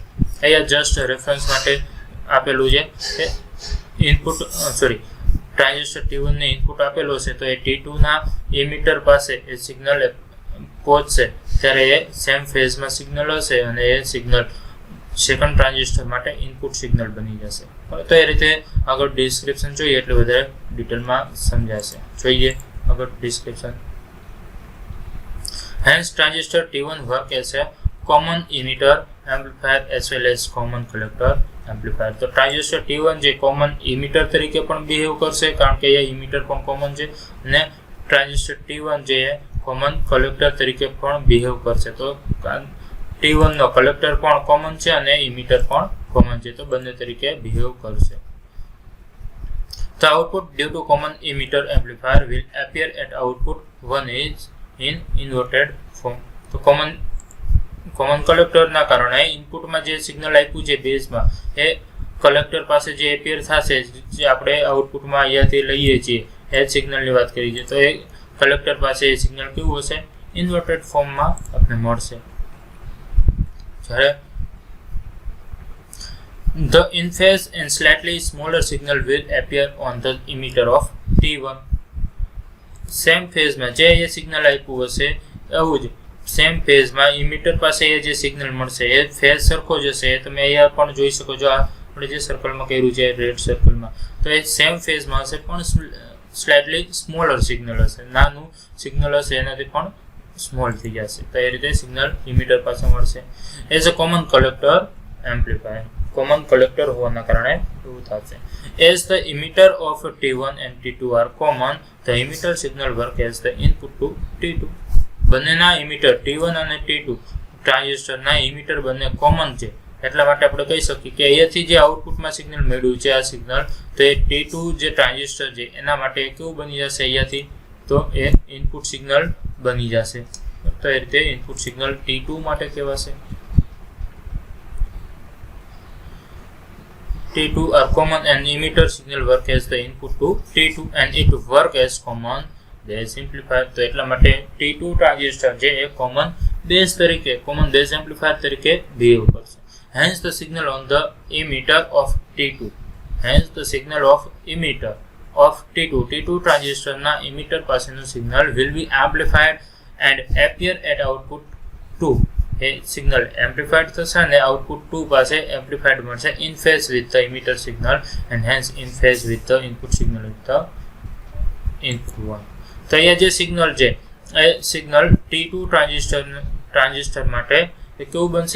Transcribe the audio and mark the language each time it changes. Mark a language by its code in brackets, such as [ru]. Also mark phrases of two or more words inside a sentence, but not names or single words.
[gu] અહીંયા જસ્ટ રેફરન્સ માટે આપેલું છે કે ટ્રાન્ઝિસ્ટર T1 ને ઇનપુટ આપેલો છે તો એ T2 ના ઇમિટર પાસે એ સિગ્નલ પહોંચશે ત્યારે એ સેમ ફેઝમાં સિગ્નલ હશે અને એ સિગ્નલ [en] second transistor [gu] માટે [en] input signal [gu] બની જશે. તો એ રીતે આગળ ડિસ્ક્રિપ્શન જોઈએ એટલે વધારે ડિટેલમાં સમજાશે. જોઈએ આગળ ડિસ્ક્રિપ્શન. [en] Hence transistor T1 work as a common emitter amplifier as well as common collector એમ્પ્લીફાયર. [gu] તો ટ્રાન્ઝિસ્ટર T1 જે [en] common emitter [gu] તરીકે પણ બિહેવ કરશે, કારણ કે અહીંયા ઇમિટર પણ કોમન છે, અને ટ્રાન્ઝિસ્ટર T1 જે [en] common collector [gu] તરીકે પણ બિહેવ કરશે. તો T1 નો કલેક્ટર પણ કોમન છે અને ઇમિટર પણ કોમન છે, તો બંને તરીકે બિહેવ કરશે. [en] The output due to common emitter amplifier will appear at output 1 is in inverted form. [gu] તો કોમન કલેક્ટર ના કારણે ઇનપુટમાં જે સિગ્નલ આપ્યું છે બેઝમાં, એ કલેક્ટર પાસે જે એપિયર થશે, જે આપણે આઉટપુટમાં અહીંયાથી લઈએ છીએ, એ સિગ્નલની વાત કરી છે, તો એ કલેક્ટર પાસે એ સિગ્નલ કેવું હશે? ઇન્વર્ટેડ ફોર્મમાં આપણે મળશે. [en] જ્યારે the in phase and slightly smaller signal will appear on the emitter of T1. [gu] સેમ ફેઝમાં જે એ સિગ્નલ આપ્યું હશે, એવું જ સેમ ફેઝમાં ઇમિટર પાસે એ જે સિગ્નલ મળશે, એ ફેઝ સરખો જ હશે. તમે અહીંયા પણ જોઈ શકો છો, આપણે જે સર્કલમાં કર્યું છે રેડ સર્કલમાં, તો એ સેમ ફેઝમાં હશે, પણ [en] slightly smaller signal [gu] હશે, નાનું સિગ્નલ હશે, એનાથી પણ સ્મોલ થઈ જશે. તો એ રીતે સિગ્નલ ઇમિટર પાસે મળશે. [en] as a common collector amplifier, common collector [gu] હોવાના કારણે એવું થશે. [en] As the emitter of T1 and T2 are common, the emitter signal work as the input to T2. [gu] બંનેના ઇમિટર T1 અને T2 ટ્રાન્ઝિસ્ટરના ઇમિટર બંને કોમન છે, એટલા માટે આપણે કહી શકીએ કે અહીંયાથી જે આઉટપુટમાં સિગ્નલ મેળવ્યું છે આ સિગ્નલ, તો એ T2 જે ટ્રાન્ઝિસ્ટર છે એના માટે કેવું બની જશે અહીંયાથી? તો એ ઇનપુટ સિગ્નલ બની જશે. તો એ રીતે ઇનપુટ સિગ્નલ T2 માટે કહેવાશે. [en] T2 are common and emitter signal work as the input to T2 and it work as common base amplifier. [gu] તો એટલા માટે T2 ટ્રાન્ઝિસ્ટર જે એ કોમન બેઝ તરીકે, [en] common base amplifier [gu] તરીકે બિહેવ કરશે. [en] Hence the signal on the emitter of T2. Hence the signal of emitter of T2 [gu] ટ્રાન્ઝિસ્ટરના ઇમિટર પાસેનું સિગ્નલ [en] will be amplified and appear at output 2. [gu] એ સિગ્નલ એમ્પ્લીફાઈડ થશે અને આઉટપુટ 2 પાસે એમ્પ્લીફાઈડ મળશે [en] in phase with the emitter signal and hence in phase with the input signal with the input 1. [gu] તો અહીંયા જે સિગ્નલ છે એ સિગ્નલ T2 ટ્રાન્ઝિસ્ટર માટે એ કેવું બનશે?